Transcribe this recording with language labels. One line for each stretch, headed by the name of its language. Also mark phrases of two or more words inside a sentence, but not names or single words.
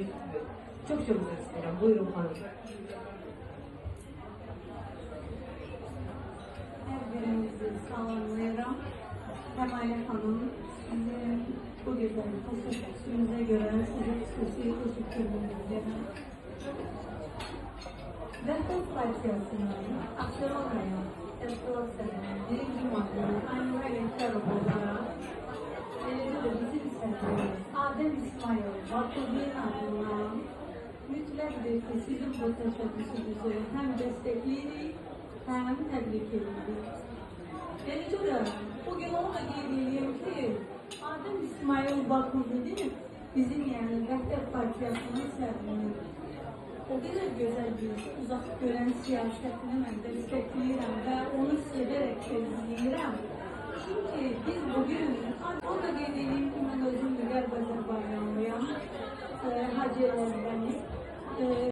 Turkish: Çok çok isterim. Buyurun hanım. Her birinizi sağlamlayalım. Emine Hanım, sizin bu güzel teşekkürünüze göre size khususi teşekkür ederim.
Azerbaijani: Vəhdət Partiyasının Abşeron rayon Təşkilat Sədrinin birinci müavini Aynur Ələkbərov olaraq eləcə də bizim sədrimiz Adem İsmail Bakıbin adından mütləqdir ki, sizin bu təşəbbüsünüzü həm dəstəkləyirik, həm təbrik edirik. Eləcə də bugün onu da qeyd edeyim ki, Adem İsmail Bakıbin bizim yəni Vəhdət Partiyasının sədrinidir.
Turkish: O kadar güzel bir uzak gören siyasetini ben destekleyirəm ve onu severek izleyirəm.
Azerbaijani: Çünkü biz bugün, o da qeyd edeyim ki, ben özüm Qərb Azərbaycanlıyam, Hacı Əzbəni.